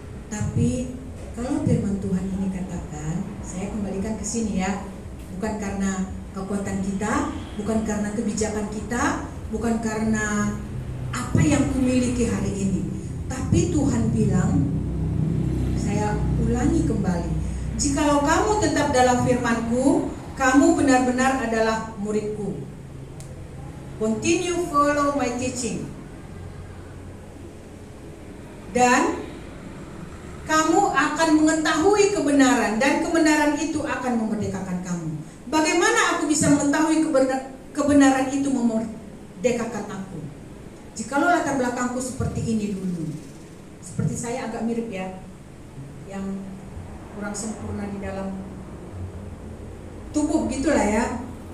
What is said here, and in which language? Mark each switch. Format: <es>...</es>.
<id>Tapi kalau firman Tuhan ini katakan, saya kembalikan ke sini ya, bukan karena kekuatan kita, bukan karena kebijakan kita, bukan karena apa yang kumiliki hari ini, tapi Tuhan bilang, saya ulangi kembali, jikalau kamu tetap dalam firman-Ku, kamu benar-benar adalah murid-Ku.</id> <en>Continue follow my teaching.</en> <id>Dan kamu akan mengetahui kebenaran, dan kebenaran itu akan memerdekakan kamu. Bagaimana aku bisa mengetahui kebenaran itu memerdekakan aku? Jikalau latar belakangku seperti ini dulu. Seperti saya agak mirip ya, yang kurang sempurna di dalam tubuh gitulah ya.</id>